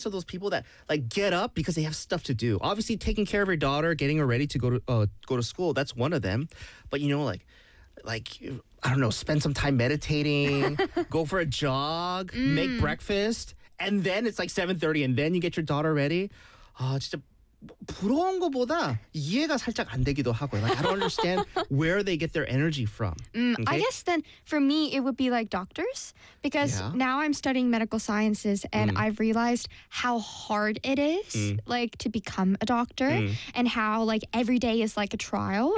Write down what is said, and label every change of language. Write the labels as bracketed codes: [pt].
[en] So those people that like get up because they have stuff to do. Obviously, taking care of your daughter, getting her ready to go to school. That's one of them. But you know, like I don't know, spend some time meditating, go for a jog, make breakfast, and then it's like 7:30, and then you get your daughter ready. [ko] Oh, 진짜 부러운 것보다 이해가 살짝 안 되기도 하고요. [en] Like, I don't understand where they get their energy from. Okay? I guess then for me, it would be like doctors, because now I'm studying medical sciences and I've realized how hard it is like to become a doctor and how like every day is like a trial.